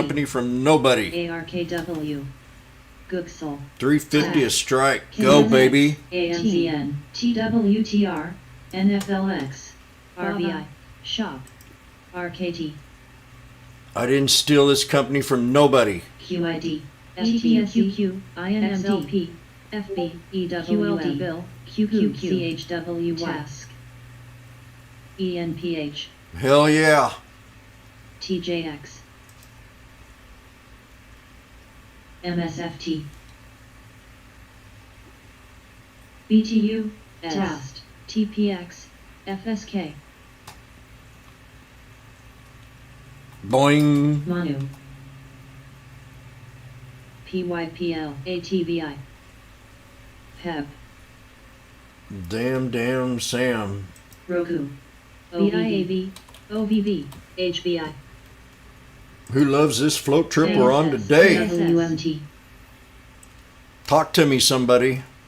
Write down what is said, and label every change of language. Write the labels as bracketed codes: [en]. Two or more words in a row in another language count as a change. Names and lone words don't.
[en] company from nobody. ARKW, Gooksel, 350 a strike. Go, baby. AMZN, TWTR, NFLX, RBI, SHOP, RKT, I didn't steal this company from nobody. QID, FTSUQ, INMDP, FB, EWM, Bill, QQ, CHW, Task, ENPH, Hell yeah. TJX, MSFT, BTU, TAST, TPX, FSK, Boing. Manu, PYPL, ATVI, PEP, Damn Sam. Roku, BIAV, OVV, HBI, Who loves this float trip we're on today? WMT, Talk to me, somebody.